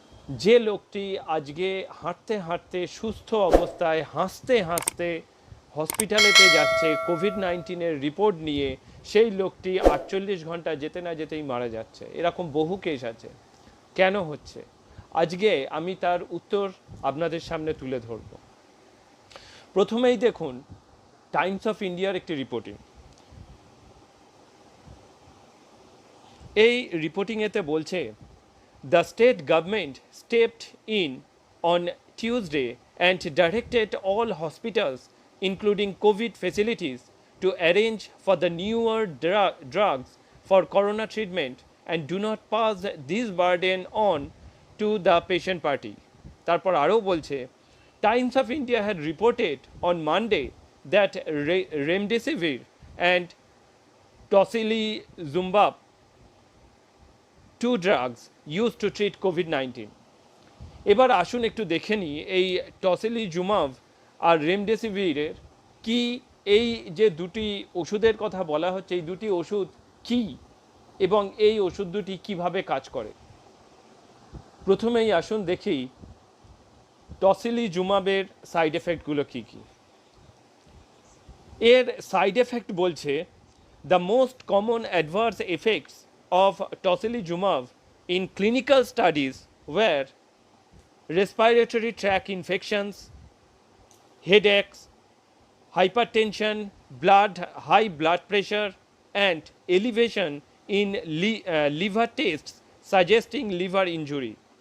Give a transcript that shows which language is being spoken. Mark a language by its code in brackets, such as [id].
[bn] যে লোকটি আজকে হাঁটতে হাঁটতে সুস্থ অবস্থায় হাসতে হাসতে হসপিটালেতে যাচ্ছে কোভিড-19 রিপোর্ট নিয়ে, সেই লোকটি 48 ঘন্টা যেতে না যেতেই মারা যাচ্ছে। এরকম বহু কেস আছে। কেন হচ্ছে? আজকে আমি তার উত্তর আপনাদের সামনে তুলে ধরব। প্রথমেই দেখুন টাইমস অফ ইন্ডিয়ার একটি রিপোর্টিং। এই রিপোর্টিংয়েতে বলছে, [en] the state government stepped in on Tuesday and directed all hospitals, including COVID facilities, to arrange for the newer drugs for corona treatment and do not pass this burden on to the patient party. [bn] তারপর আরও বলছে, [en] Times of India had reported on Monday that remdesivir and tocilizumab, two drugs used to treat COVID-19. [bn] এবার আসুন একটু দেখে নিই এই tocilizumab আর রেমডেসিভিরের কি, এই যে দুটি ওষুধের কথা বলা হচ্ছে, এই দুটি ওষুধ কি এবং এই ওষুধ দুটি কিভাবে কাজ করে। প্রথমেই আসুন দেখি টসিলিজুমাবের সাইড এফেক্টগুলো কী কী। এর সাইড এফেক্ট বলছে, [en] The most common adverse effects of tocilizumab in clinical studies were respiratory tract infections, headaches, hypertension, high blood pressure, and elevation in liver tests suggesting liver injury.